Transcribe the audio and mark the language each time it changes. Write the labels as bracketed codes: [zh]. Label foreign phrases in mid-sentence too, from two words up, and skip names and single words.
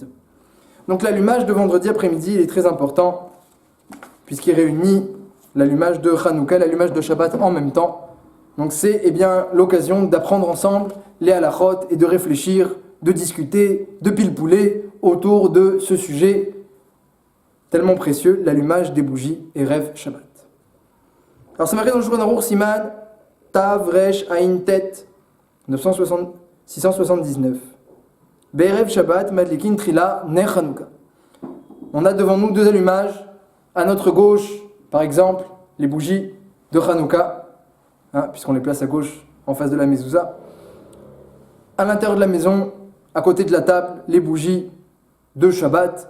[fr] Donc l'allumage de vendredi après-midi, il est très important, puisqu'il réunit l'allumage de Hanouka et l'allumage de Shabbat en même temps. Donc c'est l'occasion d'apprendre ensemble les halachot et de réfléchir, de discuter, de pilpouler autour de ce sujet tellement précieux, l'allumage des bougies [he] ערב שבת. [fr] Alors c'est marqué dans le Shulchan Aruch [he] סימן ת ר ע ט [fr] 679. [he] בערב שבת מדליקין תחלה נר חנוכה. [fr] On a devant nous deux allumages. À notre gauche, par exemple, les bougies de Hanouka, puisqu'on les place à gauche en face de la mezouza. À l'intérieur de la maison, à côté de la table, les bougies de Shabbat.